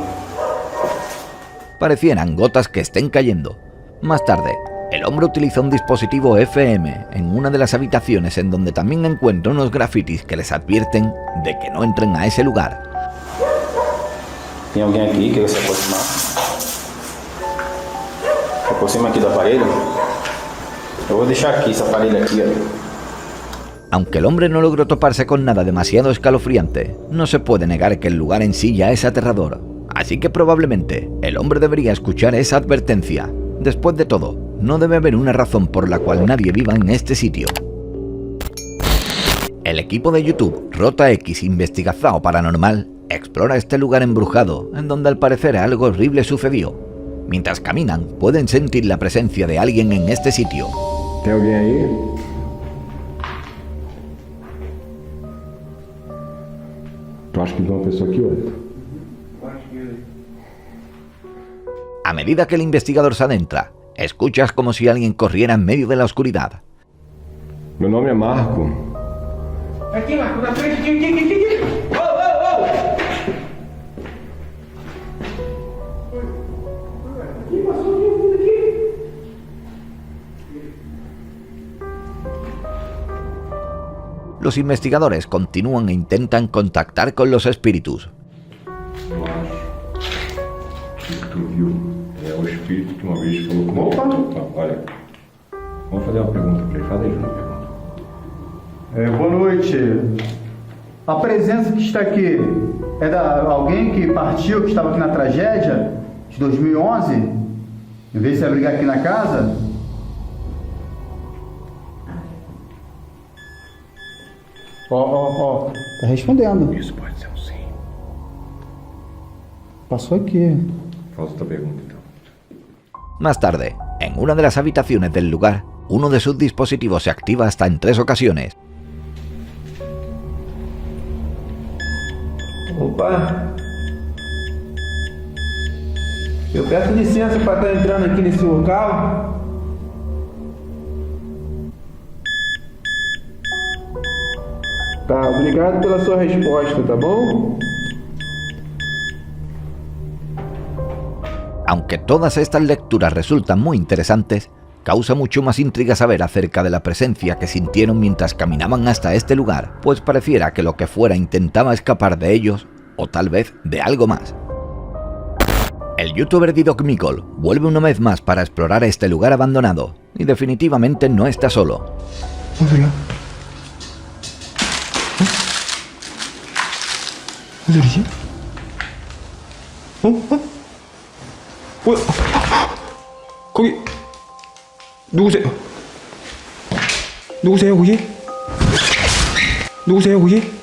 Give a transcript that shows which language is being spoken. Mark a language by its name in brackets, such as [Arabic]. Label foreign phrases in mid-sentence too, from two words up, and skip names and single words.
[Spanish] Parecieran gotas que estén cayendo. Más tarde, el hombre utiliza un dispositivo FM en una de las habitaciones en donde también encuentra unos grafitis que les advierten de que no entren a ese lugar. [Portuguese] Tem alguém aqui que quer se aproximar? Se aproxima aqui do aparelho. Eu vou deixar aqui esse aparelho aqui, ó. [Spanish] Aunque el hombre no logró toparse con nada demasiado escalofriante, no se puede negar que el lugar en sí ya es aterrador. Así que probablemente el hombre debería escuchar esa advertencia. Después de todo, no debe haber una razón por la cual nadie viva en este sitio. El equipo de YouTube Rota X Investigación Paranormal explora este lugar embrujado en donde al parecer algo horrible sucedió. Mientras caminan, pueden sentir la presencia de alguien en este sitio. [Portuguese] Tem alguém aí? Tu acha que tem uma pessoa aqui, ó? [Spanish] A medida que el investigador se adentra, escuchas como si alguien corriera en medio de la oscuridad. [Portuguese] Meu nome é Marco. Aqui, Marco, na frente, aqui. Oh! [Spanish] Los investigadores continúan e intentan contactar con los espíritus. [Portuguese] Eu acho que tu viu. É o espírito que uma vez falou comigo. Opa! Olha, vamos fazer uma pergunta para ele. Faz aí uma pergunta. Boa noite. A presença que está aqui é da alguém que partiu, que estava aqui na tragédia de 2011? Em vez de se abrigar aqui na casa? Ó, tá respondendo. Isso pode ser um sim. Passou aqui. Faz outra pergunta então. [Spanish] Más tarde, en una de las habitaciones del lugar, uno de sus dispositivos se activa hasta en 3 ocasiones. [Portuguese] Opa! Eu peço licença para estar entrando aqui nesse local. Tá, obrigado pela sua resposta, tá bom? [Spanish] Aunque todas estas lecturas resultan muy interesantes, causa mucho más intriga saber acerca de la presencia que sintieron mientras caminaban hasta este lugar, pues pareciera que lo que fuera intentaba escapar de ellos, o tal vez de algo más. El youtuber Didoc Mikol vuelve una vez más para explorar este lugar abandonado, y definitivamente no está solo. [Korean] 무슨 소리지? 뭐야? 거기 누구세요? 누구세요 거기? 누구세요 거기?